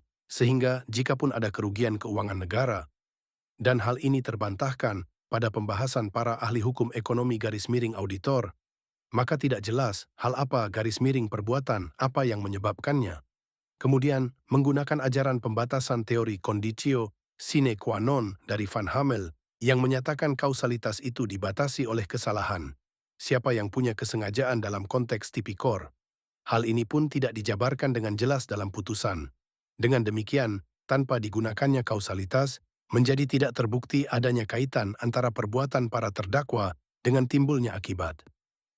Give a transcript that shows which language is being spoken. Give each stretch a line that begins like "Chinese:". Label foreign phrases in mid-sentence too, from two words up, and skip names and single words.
Indonesian: Sehingga jikapun ada kerugian keuangan negara, dan hal ini terbantahkan pada pembahasan para ahli hukum ekonomi garis miring auditor, maka tidak jelas hal apa garis miring perbuatan apa yang menyebabkannya. Kemudian, menggunakan ajaran pembatasan teori
Latin: conditio sine qua non
Indonesian: dari Van Hammel yang menyatakan kausalitas itu dibatasi oleh kesalahan. Siapa yang punya kesengajaan dalam konteks tipikor. Hal ini pun tidak dijabarkan dengan jelas dalam putusan. Dengan demikian, tanpa digunakannya kausalitas, menjadi tidak terbukti adanya kaitan antara perbuatan para terdakwa dengan timbulnya akibat.